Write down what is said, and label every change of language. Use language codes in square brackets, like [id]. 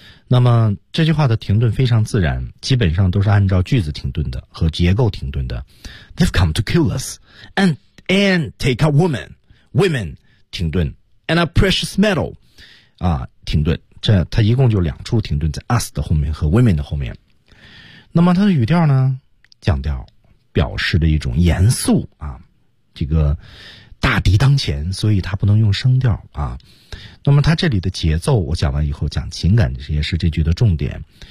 [zh] 那么这句话的停顿非常自然，基本上都是按照句子停顿的和结构停顿的。 [en] They've come to kill us and take our women [zh] 停顿 [en] and our precious metal 啊。 [zh] 停顿，这它一共就两处停顿，在 us 的后面和 women 的后面。那么它的语调呢，降调，表示的一种严肃啊，这个大敌当前，所以它不能用声调啊。那么它这里的节奏，我讲完以后讲情感，这些是这句的重点。